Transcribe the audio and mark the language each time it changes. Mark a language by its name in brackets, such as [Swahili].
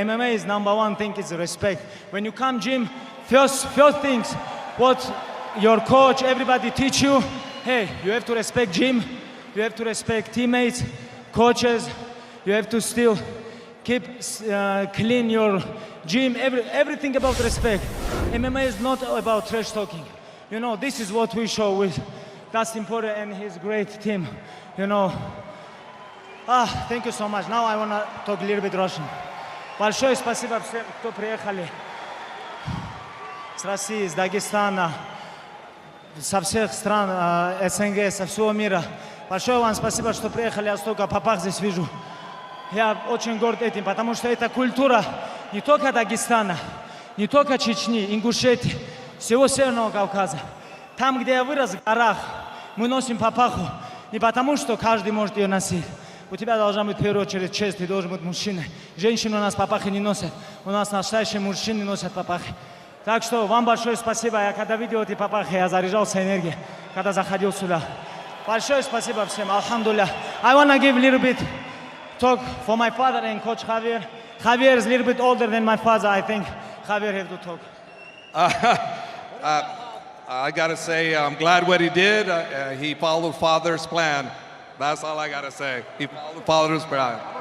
[English] MMA is #1 thing is respect. When you come gym, first things, what your coach, everybody teach you, hey, you have to respect gym, you have to respect teammates, coaches, you have to still keep clean your gym, everything about respect. MMA is not about trash talking. You know, this is what we show with Dustin Poirier and his great team. You know, thank you so much. Now I want to talk a little bit Russian. [Russian] Большое спасибо всем, кто приехали с России, из Дагестана, со всех стран СНГ, со всего мира. Большое вам спасибо, что приехали, я столько попах здесь вижу. Я очень горд этим, потому что это культура не только Дагестана, не только Чечни, Ингушетии, всего Северного Кавказа. Там, где я вырос, в горах, мы носим папаху не потому, что каждый может ее носить. У тебя должна быть в первую очередь честь, ты должен быть мужчиной. Женщины у нас папахи не носят, у нас настоящие мужчины носят папахи. Так что вам большое спасибо. Я когда видел эти папахи, я заряжался энергией, когда заходил сюда. Большое спасибо всем, алхамдулилля. [English] I want to give a little bit talk for my father and coach Javier. Javier is a little bit older than my father. I think Javier have to talk. I gotta say, I'm glad what he did. He followed father's plan. That's all I gotta say. He followed father's plan.